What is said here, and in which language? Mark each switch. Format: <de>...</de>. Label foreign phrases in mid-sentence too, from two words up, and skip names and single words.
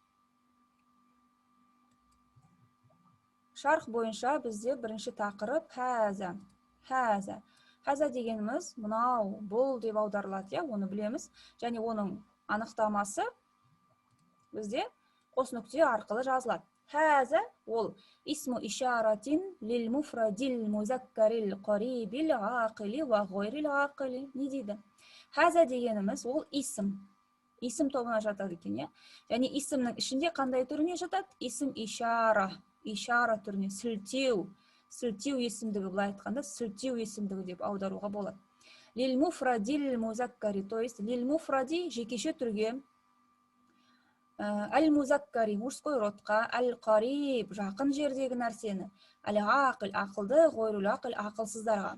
<kk>Шарх бойынша бізде бірінші тақырып хәза. Хәза дегеніміз мынау, бұл деп аударылады, оны білеміз. Және оның анықтамасы бізде қос нүкте арқылы жазылады.</kk> <ar>Хәза ол اسمُ إشارةٍ للمفردِ المذكرِ القريبِ العاقلِ وغيرِ العاقلِ.</ar> <kk>Не дейді? Хәза дегеніміз ол исім тобына жатады екен, Және исімнің ішінде қандай түріне жатады? Исім ишара түріне, сілтеу есімдігі, былай айтқанда сілтеу есімдігі деп аударуға болады.</kk> <ar>للمفردِ المذكرِ,</ar> <ru>то есть</ru> <ar>للمفردِ</ar> <kk>жекеше түрге, әл-музаккари</kk> <ru>мужской родқа,</ru> <kk>әл-қариб жақын жердегі нәрсені, әл-ғақил ақылды,</kk> <ar>غيرُ العاقلِ</ar> <kk>ақылсыздарға.</kk>